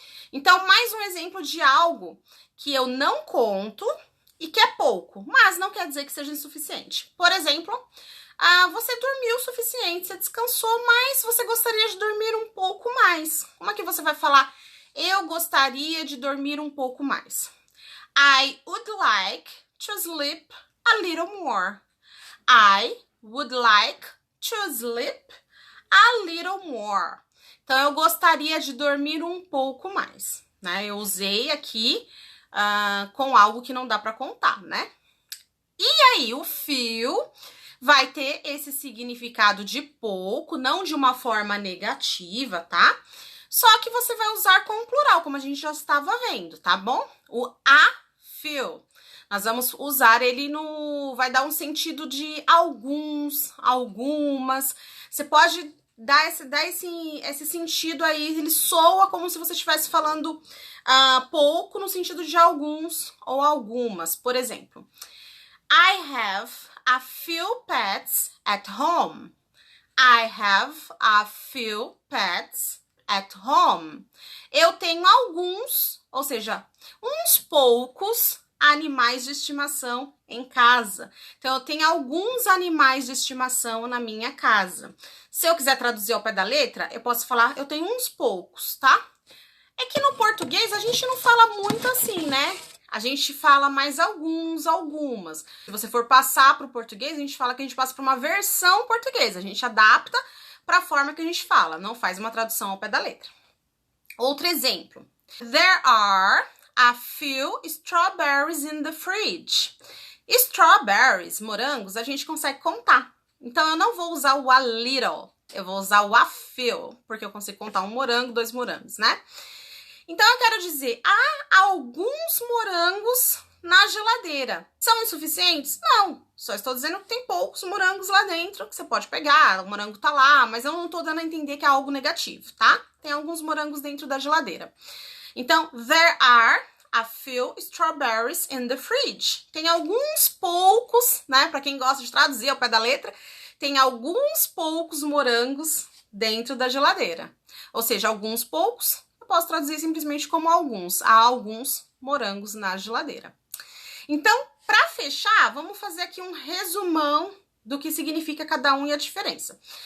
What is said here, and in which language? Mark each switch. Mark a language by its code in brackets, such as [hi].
[pt] Então, mais um exemplo de algo que eu não conto e que é pouco, mas não quer dizer que seja insuficiente. Por exemplo, você dormiu o suficiente, você descansou, mas você gostaria de dormir um pouco mais. Como é que você vai falar? Eu gostaria de dormir um pouco mais. [en] I would like to sleep a little more. I would like to sleep a little more. [pt] Então, eu gostaria de dormir um pouco mais, né? Eu usei aqui com algo que não dá para contar, né? E aí, o few vai ter esse significado de pouco, não de uma forma negativa, tá? Só que você vai usar com o plural, como a gente já estava vendo, tá bom? O a few. Nós vamos usar ele vai dar um sentido de alguns, algumas. Você pode dar esse sentido aí, ele soa como se você estivesse falando pouco no sentido de alguns ou algumas. Por exemplo, [en] I have a few pets at home. I have a few pets at home. [pt] Eu tenho alguns, ou seja, uns poucos animais de estimação em casa. Então, eu tenho alguns animais de estimação na minha casa. Se eu quiser traduzir ao pé da letra, eu posso falar, eu tenho uns poucos, tá? É que no português a gente não fala muito assim, né? A gente fala mais alguns, algumas. Se você for passar para o português, a gente fala que a gente passa para uma versão portuguesa. A gente adapta para a forma que a gente fala, não faz uma tradução ao pé da letra. Outro exemplo. [en] There are a few strawberries in the fridge. [pt] Strawberries, morangos, a gente consegue contar. Então, eu não vou usar o a little, eu vou usar o a few, porque eu consigo contar um morango, 2 morangos, né? Então, eu quero dizer, há alguns morangos na geladeira. São insuficientes? Não. Só estou dizendo que tem poucos morangos lá dentro que você pode pegar. O morango tá lá, mas eu não tô dando a entender que é algo negativo, tá? Tem alguns morangos dentro da geladeira. Então, [en] there are a few strawberries in the fridge. [pt] Tem alguns poucos, né? Para quem gosta de traduzir ao pé da letra, tem alguns poucos morangos dentro da geladeira. Ou seja, alguns poucos, eu posso traduzir simplesmente como alguns. Há alguns morangos na geladeira. Então, para fechar, vamos fazer aqui um resumão do que significa cada um e a diferença.